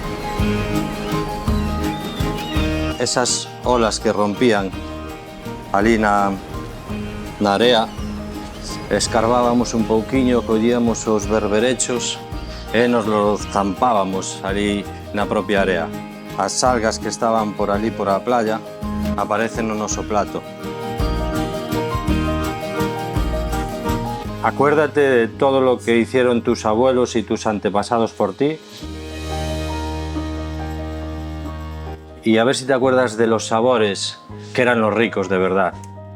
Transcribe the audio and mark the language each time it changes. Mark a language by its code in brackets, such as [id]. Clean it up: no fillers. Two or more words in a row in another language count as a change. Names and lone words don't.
[gl] Esas olas que rompían ali na area, escarbábamos un pouquiño, collíamos os berberechos e [es] nos los zampábamos [gl] ali na propia area. As algas que estaban por ali por a playa aparecen no noso plato. [es] Acuérdate de todo lo que hicieron tus abuelos y tus antepasados por ti. Y a ver si te acuerdas de los sabores que eran los ricos de verdad.